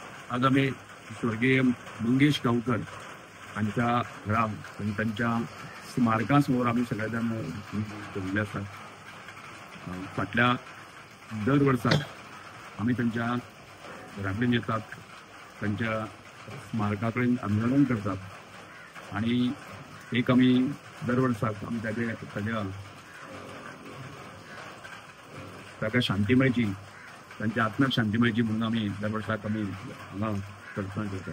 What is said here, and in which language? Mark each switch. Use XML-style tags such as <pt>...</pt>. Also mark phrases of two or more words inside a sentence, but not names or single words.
<mr>आज आम्ही स्वर्गीय मंगेश गावकर यांच्या घरा आणि त्यांच्या स्मारकासमोर आम्ही सगळेजण जमले असतात.</mr> <kok>फाटल्या दर वर्साक आम्ही त्यांच्या घराकडेन येतात, त्यांच्या स्मारका कडेन आंदोलन करतात आणि एक आम्ही दर वर्साक आम्ही ताका शांती मेळची, त्यांच्या आत्म्याक शांती मेळची म्हणून आम्ही दर वर्साक आम्ही हांगा करतात.</kok>